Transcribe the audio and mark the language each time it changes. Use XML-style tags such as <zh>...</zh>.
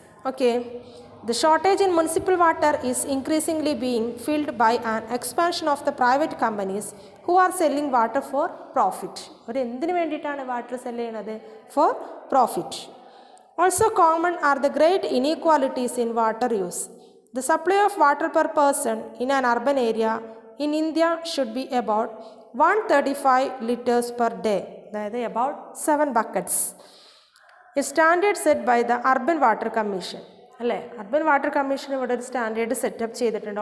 <en>Okay, the shortage in municipal water is increasingly being filled by an expansion of the private companies who are selling water for profit.</en> <ml>അവർ എന്തിനു വേണ്ടിയിട്ടാണ് water cell ചെയ്യുന്നത്?</ml> <en>For profit. Also common are the great inequalities in water use. The supply of water per person in an urban area in India should be about 135 liters per day, that is about 7 buckets. A standard set by the Urban Water Commission.</en> <ml>അല്ലേ, urban water commission ഇവിടെ ഒരു standard setup ചെയ്തിട്ടുണ്ട്.</ml>